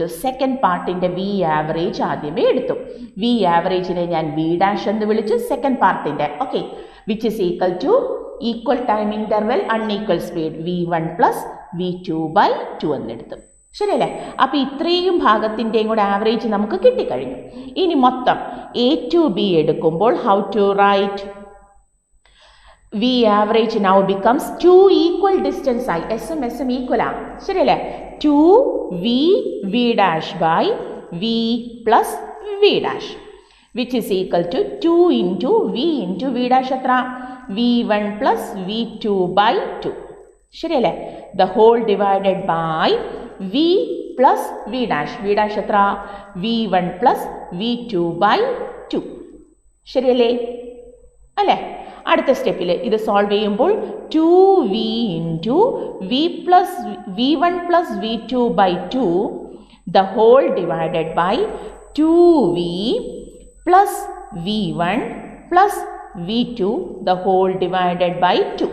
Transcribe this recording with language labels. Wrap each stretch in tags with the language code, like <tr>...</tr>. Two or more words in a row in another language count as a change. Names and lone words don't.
<en>second part's v average</en> <ml>ആദ്യമേ എടുത്തു.</ml> <en>v average</en> <ml>ഞാൻ</ml> <en>v dash</en> <ml>എന്ന് വിളിച്ചു</ml> <en>second part's. Okay, which is equal to equal time interval unequal speed v1 + v2/2 എന്നെടുത്തു.</en> <ml>ശരിയല്ലേ? അപ്പോൾ ഇത്രയും ഭാഗത്തിൻ്റെയും കൂടെ ആവറേജ് നമുക്ക് കിട്ടിക്കഴിഞ്ഞു. ഇനി മൊത്തം</ml> <en>A to B എടുക്കുമ്പോൾ how to write, v average now becomes 2 equal distance ആയി.</en> <ml>എസും എസും ഈക്വൽ ആണ്. ശരിയല്ലേ?</ml> <en>2v v' by v plus v' which is equal to 2 into v എത്ര, v1 plus v2/2.</en> <ml>ശരിയല്ലേ?</ml> <en>the whole divided by v plus v' എത്ര, v1 plus v2/2.</en> <ml>ശരിയല്ലേ? അല്ലേ? അടുത്ത സ്റ്റെപ്പിൽ ഇത് സോൾവ് ചെയ്യുമ്പോൾ</ml> <en>2v into v1 plus v2 by 2 the whole divided by 2v plus v1 plus v2 the whole divided by 2.</en>